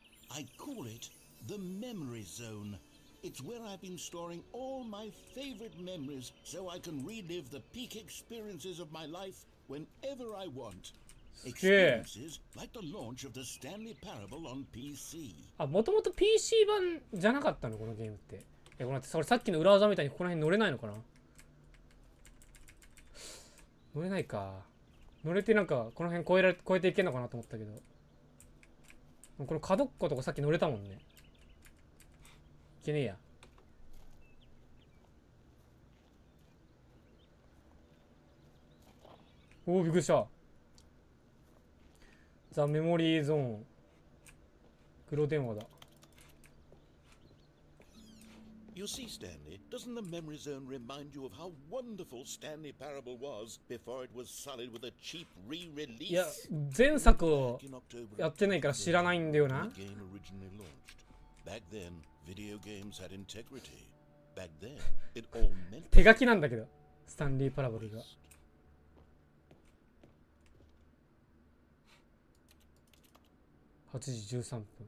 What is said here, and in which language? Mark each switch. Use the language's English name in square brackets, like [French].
[English] I call it the memory zone. It's where I've been storing all my favorite memories so I can relive the peak experiences of my life whenever I want. Experiences like the launch of the Stanley Parable on PC. [Japanese] あ、もともと PC 版じゃなかったのこのゲームって。え、これそれさっきの裏技みたいにここら辺乗れないのかな？乗れないか。乗れてなんかこの辺越えていけんのかなと思ったけど。この角っことかさっき乗れたもんね。いけねえや。おお、びっくりした。ザ・メモリーゾーン。黒電話だ。 [English] You see, Stanley, doesn't the memory zone remind you of how wonderful Stanley Parable was before it was sullied with a cheap re-release? [Japanese] いや、前作をやってないから知らないんだよな。 [English] The game originally launched. Back then, video games had integrity. Back then, it all meant [Japanese] 手書きなんだけど、スタンリー・パラボルが。 8時13分。